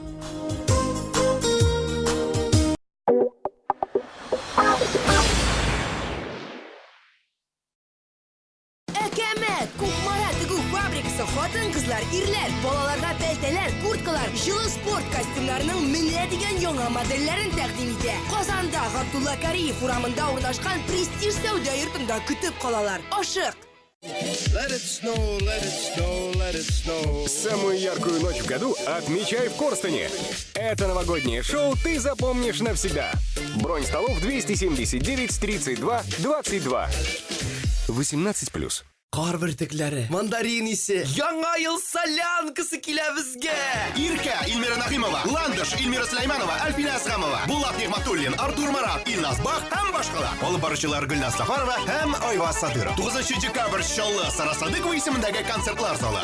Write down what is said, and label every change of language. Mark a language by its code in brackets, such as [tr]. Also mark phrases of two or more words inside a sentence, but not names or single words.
[tt] Әкәмәт! Кукмара тегү фабрикасы хатын-кызлар, ирләр, балаларга пәлтәләр, курткалар, җылы спорт костюмнарының менә дигән яңа модельләрен тәкъдим итә. Казанда Габдулла Кариев урамында урнашкан престиж сәүдә йортында көтеп калалар. Ашык! [en] Let it snow, let it snow, let it snow. [ru] Самую яркую ночь в году отмечай в Корстене. Это новогоднее шоу ты запомнишь навсегда. Бронь столов 279 32 22. 18+. [tt] Кар бөртекләре, мандарин исе, яңа ел солянкасы килә безгә. Иркә Илмира Нахимова, Ландыш Илмира Сулайманова, Альфина Асхамова, Булат Нигъматуллин, Артур Марат, Илназ Бах һәм башкалар. Алып баручылар Гөлназ Сафарова һәм Айваз Садыров. 9 декабрь Чаллы Сара Садыкова исемендәге концертлар залы.